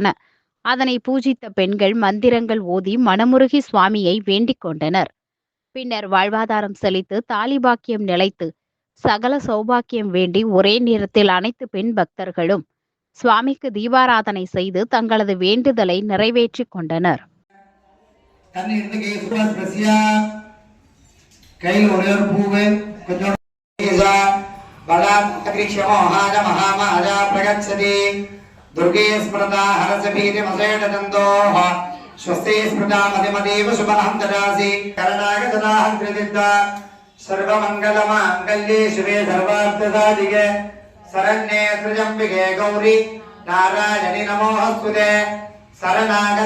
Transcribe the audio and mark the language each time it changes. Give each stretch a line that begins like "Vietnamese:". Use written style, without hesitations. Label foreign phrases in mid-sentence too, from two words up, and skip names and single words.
Tamil: அதனை பூஜித்த பெண்கள் மந்திரங்கள் ஓதி மனமுருகி சுவாமியை வேண்டிக் கொண்டனர். பின்னர் வாழ்வாதாரம் செழித்து தாலி பாக்கியம் நிலைத்து சகல சௌபாக்கியம் வேண்டி ஒரே நேரத்தில் அனைத்து பெண் பக்தர்களும் சுவாமிக்கு தீபாராதனை செய்து தங்களது வேண்டுதலை நிறைவேற்றிக் கொண்டனர்.
Sanskrit: दुर्गे स्मृता हरसभीतिमसेटदन्तोः स्वस्ति स्मृता मतिमतीव शुभहं ददासि करणागतदाहं कृतिद्धा सर्वमङ्गलमाङ्गल्ये शिवे सर्वार्थसाधिके शरण्ये त्र्यम्बिके गौरी नारायणि नमोऽस्तुते शरणागत